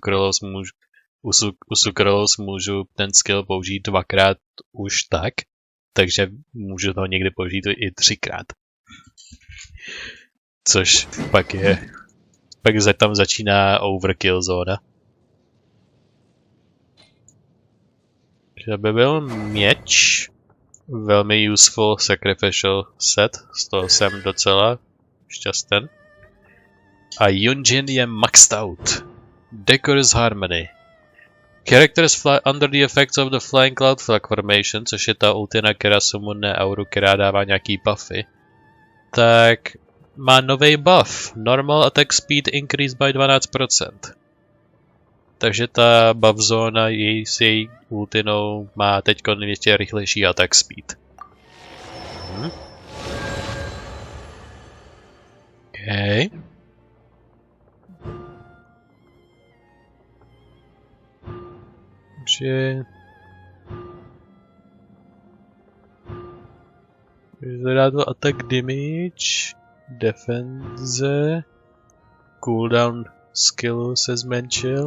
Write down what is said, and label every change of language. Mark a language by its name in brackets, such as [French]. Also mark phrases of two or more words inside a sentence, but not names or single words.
[Czech] u Sucralose můžu ten skill použít 2krát už tak, takže můžu to někdy použít i 3krát. Což pak tam začíná overkill zóna. To by byl měč. Velmi [English] useful sacrificial set, [Czech] z toho jsem docela šťasten. A Yunjin je [English] maxed out. Decorous Harmony. Characters fly under the effects of the Flying Cloud Flag Formation, [Czech] což je ta ultina, která summonuje auru, která dává nějaký buffy. Tak má nový buff. [English] Normal attack speed increased by 12%. [Czech] Takže ta buff zóna s její ultinou má teď ještě rychlejší [English] attack speed. [Czech] Okay. Takže Zvedá to [English] attack damage, [Czech] defense, cooldown skillu se zmenšil.